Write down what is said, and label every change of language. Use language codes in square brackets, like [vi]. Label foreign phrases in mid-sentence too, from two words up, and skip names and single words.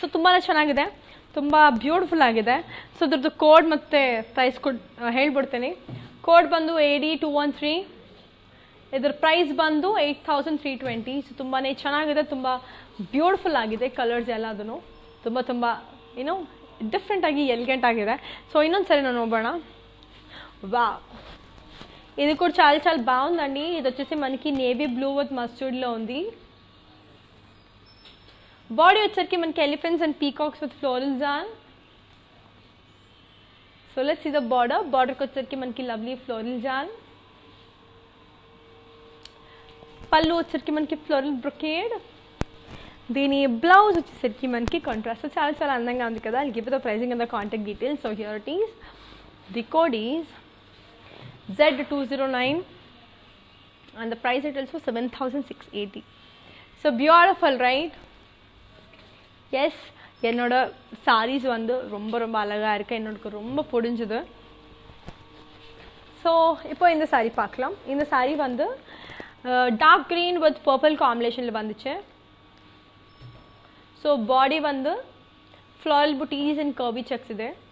[kn] ಸೊ ತುಂಬಾ ಚೆನ್ನಾಗಿದೆ, ತುಂಬ ಬ್ಯೂಟಿಫುಲ್ ಆಗಿದೆ. ಸೊ ಇದ್ರದ್ದು ಕೋಡ್ ಮತ್ತು ಪ್ರೈಸ್ ಹೇಳ್ಬಿಡ್ತೀನಿ. ಕೋಡ್ ಬಂದು AD213. ಇದರ ಪ್ರೈಸ್ ಬಂದು 8320. ಸೊ ತುಂಬಾ ಚೆನ್ನಾಗಿದೆ, ತುಂಬ ಬ್ಯೂಟಿಫುಲ್ ಆಗಿದೆ. ಕಲರ್ಸ್ ಎಲ್ಲದೂ ತುಂಬ ಏನೋ [en] differentga elegant [kn] ఆಗಿದೆ. సో ಇನ್ನೊಂದ್సರಿ ನಾವು ನೋಡೋಣ. [te] వా, ఇది కూడా చాలా బాగుందండి. ఇది వచ్చేసి మనకి [en] navy blue with mustardlo [te] ఉంది. బాడీ వచ్చరికి మనకి [en] elephants and peacocks with floral jaal. so let's see the border. [te] బార్డర్కి వచ్చరికి మనకి [en] lovely floral jaal. [te] పళ్ళు వచ్చరికి మనకి [en] floral brocade. [te] దీని బ్లౌజ్ వచ్చేసరికి మనకి కాంట్రాస్ట్. చాలా అందంగా ఉంది కదా. [en] I'll give you the pricing and the contact details. So here it is. The code is Z209 and the price it is for 7680. So beautiful, right? Yes, [ta] என்னோட sarees வந்து ரொம்ப ரொம்ப அழகா இருக்கு, என்னோட ரொம்ப பிடிச்சது. ஸோ இப்போ இந்த saree பார்க்கலாம். இந்த saree வந்து [en] dark green with purple combinationil [ta] வந்துச்சு. ஸோ பாடி வந்து [en] floral buttis and curvy checks [ta] இது.